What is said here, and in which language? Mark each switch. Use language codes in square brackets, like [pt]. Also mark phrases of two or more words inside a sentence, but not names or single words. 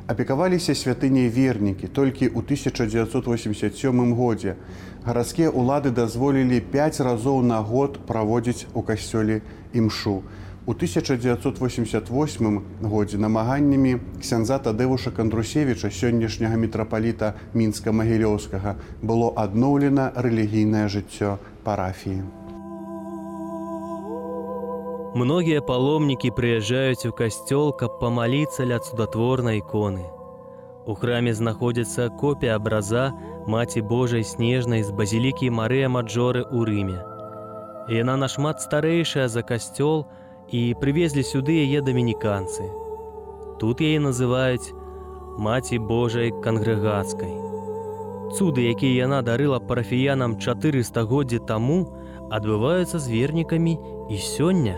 [be] Апекаваліся святыняй вернікі. Толькі ў 1987 годзе гарадскія ўлады дазволілі 5 разоў на год праводзіць у касцёле імшу. У 1988 годзе намаганнямі ксяндза Тадэвуша Кандрусевіча, сённяшняга мітрапаліта Мінска-Магілёўскага, было адноўлена рэлігійнае жыццё парафіі. [ru] Многие паломники приезжают в костел, каб помолиться ля чудотворной иконы. [be] У храме знаходится копия образа Маці Божай Снежнай з базілікі Марыя Маджоры ў Рыме. Яна нашмат старэйшая за касцёл, і прывезлі сюды яе дамініканцы. Тут яе называюць Маці Божай Кангрэгацкай. Цуды, якія яна дарыла парафіянам 400 годдзі таму, адбываюцца з вернікамі і сёння.